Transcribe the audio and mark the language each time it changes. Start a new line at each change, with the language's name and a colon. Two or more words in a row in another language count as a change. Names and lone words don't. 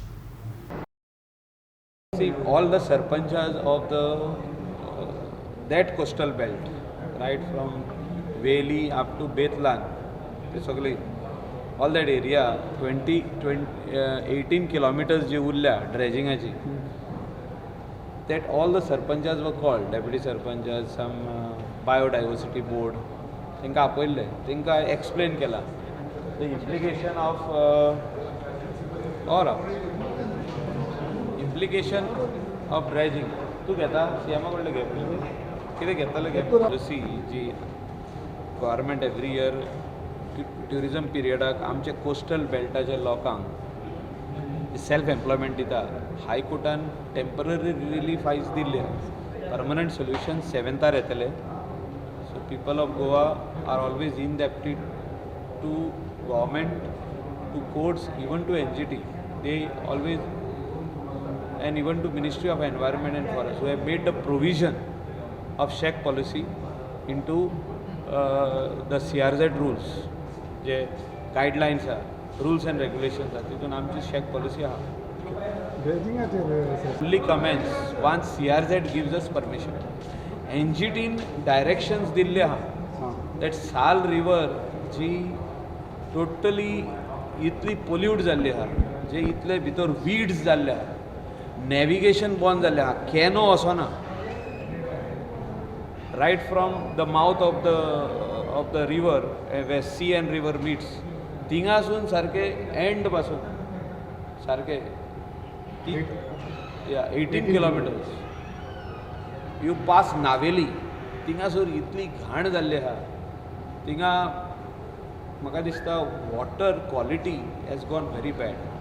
English: See, all the sarpanchas of that coastal belt, right from Veli up to Betlan, basically all that area, 18 kilometers
Konkani: जी उरल्या
English: dredging, that all the sarpanchas were called, deputy sarpanchas, some biodiversity board,
Konkani: तांकां आपयल्ले, तांकां
English: explain केला the implication of implication of dredging.
Konkani: तूं घेता सीएमा कडले घे कितें घेतले घे पॉलिसी जी
English: government every year tourism
Konkani: पिरियडाक आमच्या कोस्टल बेल्टाच्या लोकांक
English: self employment
Konkani: दिता. हायकोर्टान
English: temporary relief
Konkani: आयज दिल्ले,
English: permanent solution 7th
Konkani: येतले.
English: so people of Goa are always indebted to government, to courts, even to NGT. They always, and even to Ministry of Environment and Forest, who have made the provision of SHEC policy into the CRZ rules. जे guidelines are, rules and regulations are.
Konkani: तितून आमची
English: SHEC policy
Konkani: आहे.
English: Fully commence once CRZ gives us permission. NGT directions
Konkani: दिल्ले आहा that Sal river जी टोटली इतली पोल्यूट जाल्ली आहा, जे इतले भितर वीड्स जाल्ले आहा, नॅविगेशन बंद जाल्लें आहा, कॅनो वचना
English: right from the mouth of the river where sea and river meets
Konkani: थिंगासून सारके एंड पासून सारके
English: 18 kilometers you pass
Konkani: नावेली थिंगासून इतली घाण जाल्ली आहा. थिंगा म्हाका दिसता
English: water quality has gone very bad.